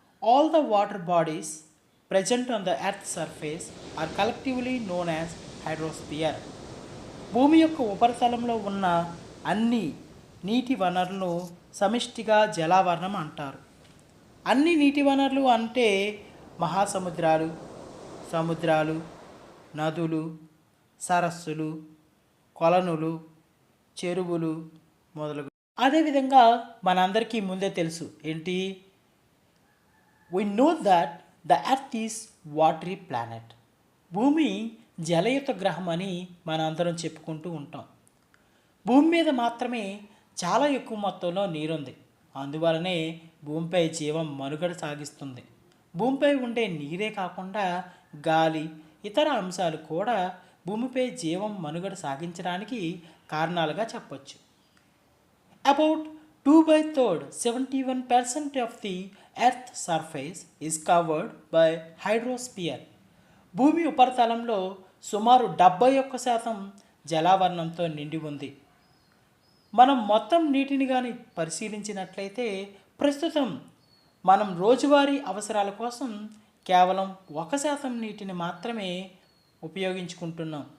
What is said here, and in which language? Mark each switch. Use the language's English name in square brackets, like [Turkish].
[English] All the water bodies present on the earth's surface are collectively known as hydrosphere. [Telugu] భూమి యొక్క ఉపరితలంలో ఉన్న అన్ని నీటి వనరులను సమిష్టిగా జలావరణం అంటారు. అన్ని నీటి వనరులు అంటే మహాసముద్రాలు, సముద్రాలు, నదులు, సరస్సులు, కొలనులు, చెరువులు మొదలగు. అదేవిధంగా మనందరికీ ముందే తెలుసు ఏంటి? [English] we know that the earth is watery planet. [Telugu] భూమి జలయుత గ్రహం అని మనందరం చెప్పుకుంటూ ఉంటాం. భూమి మీద మాత్రమే చాలా ఎక్కువ మొత్తంలో నీరుంది. అందువలనే భూమిపై జీవం మనుగడ సాగిస్తుంది. భూమిపై ఉండే నీరే కాకుండా గాలి, ఇతర అంశాలు కూడా భూమిపై జీవం మనుగడ సాగించడానికి కారణాలుగా చెప్పొచ్చు. [English] About 2 by 3rd, 71% of the Earth surface is covered by hydrosphere. [Telugu] భూమి ఉపరితలంలో సుమారు 71% జలావరణంతో నిండి ఉంది. మనం మొత్తం నీటిని కానీ పరిశీలించినట్లయితే ప్రస్తుతం మనం రోజువారీ అవసరాల కోసం కేవలం 1% నీటిని మాత్రమే ఉపయోగించుకుంటున్నాం.